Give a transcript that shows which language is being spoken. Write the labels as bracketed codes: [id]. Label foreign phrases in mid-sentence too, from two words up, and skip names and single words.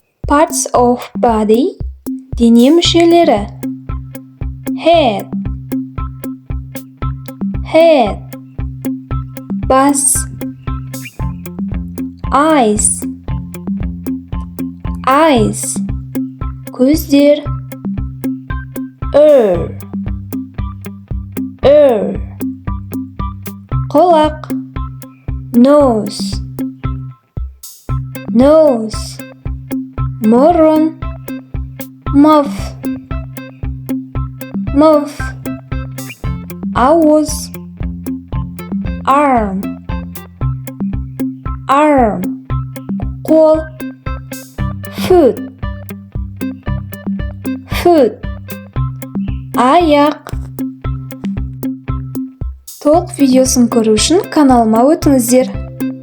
[en] Parts of body. [kk] Дене мүшелері. [en] Head. Head. [kk] Бас. Eyes. [en] Eyes. [kk] Көздер. [en] Ear. Ear. [kk] Құлақ. Nose. [en] Nose. Мұрын. Mouth. Mouth. [kk] Ауыз. Arm. [en] Arm. Қол. Foot. Foot. [kk] Аяқ. Толық видеосын көру үшін каналыма өтіңіздер.